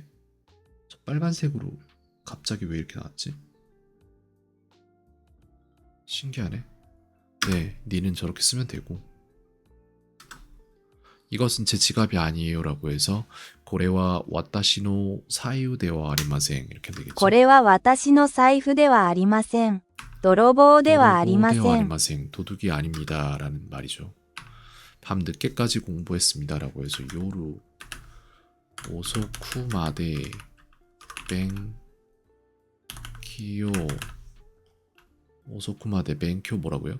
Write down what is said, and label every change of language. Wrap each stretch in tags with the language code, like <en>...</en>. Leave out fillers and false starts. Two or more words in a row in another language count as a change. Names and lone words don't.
<ko>저 빨간색으로 갑자기 왜 이렇게 나왔지? 신기하네. 네, 니는 저렇게 쓰면 되고 이것은 제 지갑이 아니에요라고 해서</ko> <ja>これは 私の 財布では ありません</ja> <ko>이렇게 되겠죠.</ko> <ja>これは私の財布ではありません。泥棒ではありませ 도로보데와 ん。</ja> <ko>아리마생 도둑이 아닙니다라는 말이죠. 밤 늦게까지 공부했습니다라고 해서</ko> <ja>夜 遅くまで べん きょ 遅くまで 勉強</ja> <ko>뭐라고요?</ko>